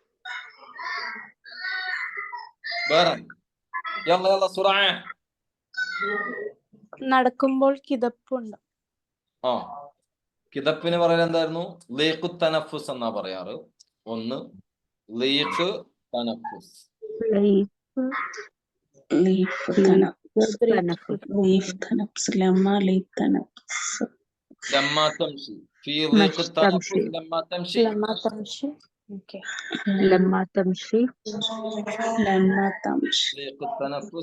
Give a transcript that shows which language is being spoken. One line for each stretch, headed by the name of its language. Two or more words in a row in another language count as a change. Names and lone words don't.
Malayalam: വേറെ നടക്കുമ്പോൾ കിതപ്പുണ്ട്. കിതപ്പിന് പറയുന്നത് എന്തായിരുന്നു?
Arabic: ضيق التنفس
Malayalam: എന്നാ പറയാറ്. ഒന്ന്
Arabic: ضيق التنفس. لما تمشي في ضيق التنفس. لما تمشي ضيق التنفس.